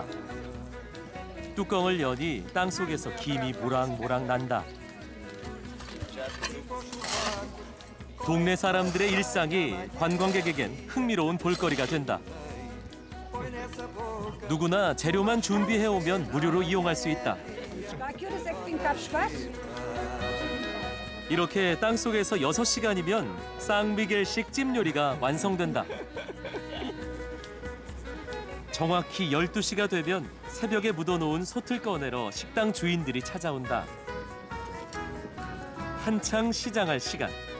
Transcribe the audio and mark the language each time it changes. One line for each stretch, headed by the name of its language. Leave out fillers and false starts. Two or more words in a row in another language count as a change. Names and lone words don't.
Korean: 뚜껑을 여니 땅속에서 김이 모락모락 난다. 동네 사람들의 일상이 관광객에겐 흥미로운 볼거리가 된다. 누구나 재료만 준비해오면 무료로 이용할 수 있다.
Portuguese: A que horas é que tem cá buscar?
Korean: 이렇게 땅속에서 6시간이면 쌍미겔식 찜 요리가 완성된다. 정확히 12시가 되면 새벽에 묻어놓은 솥을 꺼내러 식당 주인들이 찾아온다. 한창 시장할 시간.